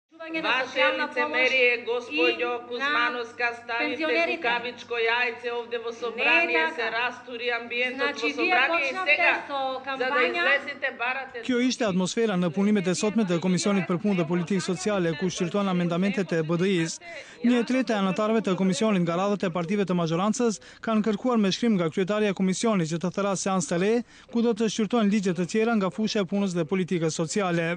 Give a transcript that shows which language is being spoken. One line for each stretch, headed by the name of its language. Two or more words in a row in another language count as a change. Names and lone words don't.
Macedonian: Ваше лицемерие, gospođo Kuzmanos ставите кукавичко яйце овде во собрание, се растури амбиентот во собрание и сега, за да излезете барате...
Albanian: Kjo ishte atmosfera në punimet e sotme të Komisionit për Punë dhe Politikë Sociale, ku shqyrtuan amendamentet e BDI-s. 1/3 e anëtarëve të komisionit nga radhët e partive të majorancës kanë kërkuar me shkrim nga kryetaria e komisionit që të thërasë seancë të re, ku do të shqyrtojnë ligje të tjera nga fusha e punës dhe politikës sociale.